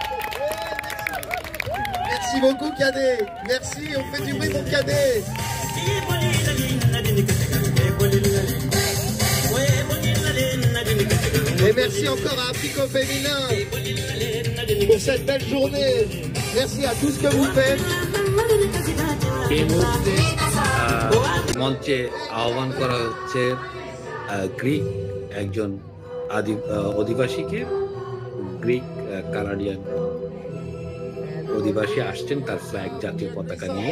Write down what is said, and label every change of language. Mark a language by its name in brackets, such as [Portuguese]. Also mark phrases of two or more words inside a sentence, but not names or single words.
[French] Merci beaucoup, Cadet. Merci, on fait du bruit pour Cadet. Et merci encore à Africo Féminin pour cette belle journée. Merci à tout ce que vous faites. [Bangla] এই মুহূর্তে মঞ্চে আহ্বান করা হচ্ছে গ্রিক একজন অধিবাসীকে। গ্রিক কানাডিয়ান অধিবাসী আসছেন তার ফ্ল্যাগ জাতীয় পতাকা নিয়ে।